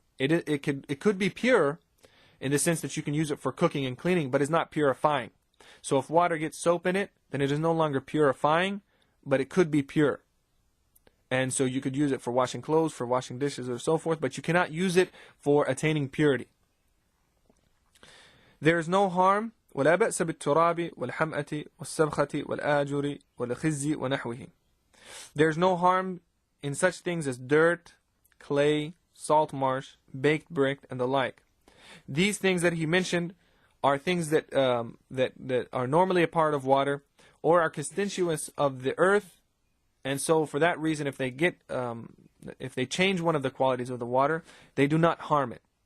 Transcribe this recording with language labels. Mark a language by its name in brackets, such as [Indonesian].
[English] It could be pure in the sense that you can use it for cooking and cleaning, but it's not purifying. So if water gets soap in it, then it is no longer purifying, but it could be pure. And so you could use it for washing clothes, for washing dishes, or so forth, but you cannot use it for attaining purity. There is no harm [Arabic] ولا بأس بالتراب والحمأة والسبخة والآجر والخزي ونحوه. [English] There is no harm in such things as dirt, clay, salt marsh, baked brick, and the like. These things that he mentioned are things that are normally a part of water, or are constituents of the earth, and so for that reason, if they change one of the qualities of the water, they do not harm it.